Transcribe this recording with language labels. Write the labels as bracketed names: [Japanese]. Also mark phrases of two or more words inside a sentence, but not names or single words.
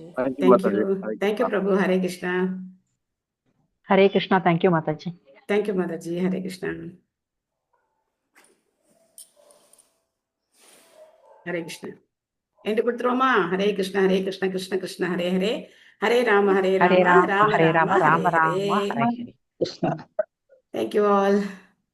[Tamil] தேங்க்யூ. தேங்க்யூ பிரபு. ஹரே கிருஷ்ணா. ஹரே கிருஷ்ணா. தேங்க்யூ மாதாஜி. தேங்க்யூ மாதாஜி. ஹரே கிருஷ்ணா. ஹரே கிருஷ்ணா. எண்டு கொடுத்துருவோமா? ஹரே கிருஷ்ணா ஹரே கிருஷ்ணா கிருஷ்ண கிருஷ்ண ஹரே ஹரே, ஹரே ராம ராம ஹரே ராம ராம ஹரே ராம ராம ஹரே ஹரே ஹரே. கிருஷ்ணா. [English] thank you all.